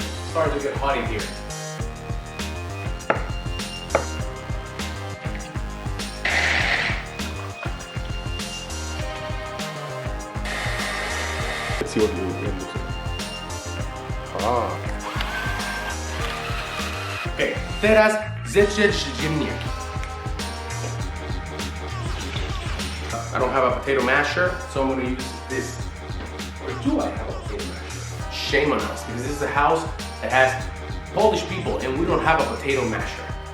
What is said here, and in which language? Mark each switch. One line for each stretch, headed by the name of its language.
English: Starting to get hot in here. Let's see what we looks like.
Polish: Okay, teraz zetrzeć ziemniaki.
English: I don't have a potato masher, so I'm going to use this. Or do I have a potato masher? Shame on us, because this is a house that has Polish people and we don't have a potato masher.